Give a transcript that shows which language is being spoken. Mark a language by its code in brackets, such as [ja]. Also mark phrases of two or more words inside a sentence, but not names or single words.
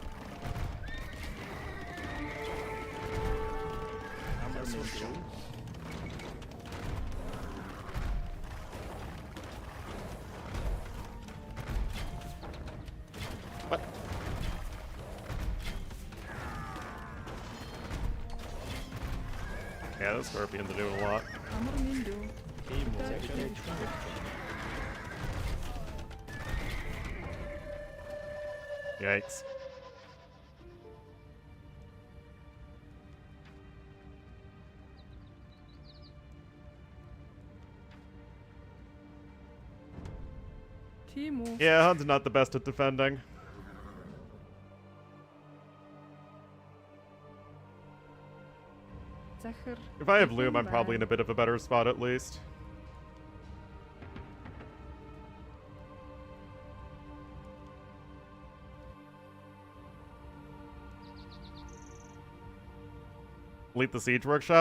[mn] Амар минь дүү. [en] What? Yeah, those scorpions are doing a lot. [mn] Амар минь дүү. Тийм үү захир. [en] Yikes. [mn] Тийм үү. [en] Yeah, Huns not the best at defending. [mn] Захир. [en] If I have loom, I'm probably in a bit of a better spot at least. Delete the siege workshop?